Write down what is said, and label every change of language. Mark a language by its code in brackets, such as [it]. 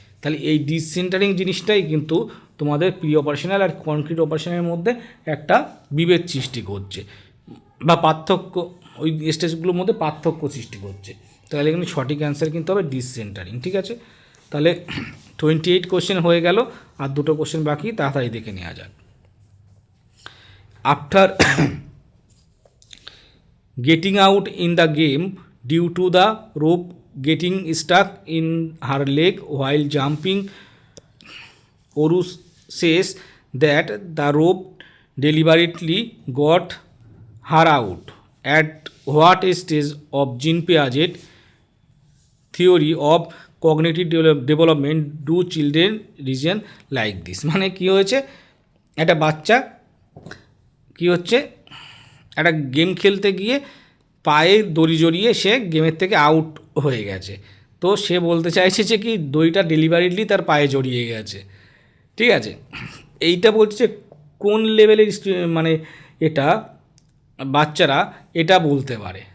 [bn] তাহলে এই ডিসেন্টারিং জিনিসটাই কিন্তু তোমাদের প্রি অপারেশনাল আর কনক্রিট অপারেশনের মধ্যে একটা বিভেদ সৃষ্টি করছে বা পার্থক্য, ওই স্টেজগুলোর মধ্যে পার্থক্য সৃষ্টি করছে। তাহলে এখানে সঠিক অ্যান্সার কিন্তু হবে ডিসেন্টারিং। ঠিক আছে, তাহলে 28 কোশ্চেন হয়ে গেল, আর 2টো কোশ্চেন বাকি, তাড়াতাড়ি দেখে নেওয়া যাক। [en] After getting out in the game due to the rope getting stuck in her leg while jumping, Oru says that the rope deliberately got her out. At what stage of Jean Piaget theory of cognitive development do children reason like this? [bn] মানে কি হয়েছে, একটা বাচ্চা কি হচ্ছে, একটা game খেলতে গিয়ে পায়ে দড়ি জড়িয়ে সে গেমের থেকে আউট হয়ে গেছে। তো সে বলতে চাইছে যে কি দড়িটা ডেলিভারিটলি তার পায়ে জড়িয়ে গেছে। ঠিক আছে, এইটা বলছে কোন লেভেলের মানে এটা বাচ্চারা এটা বলতে পারে।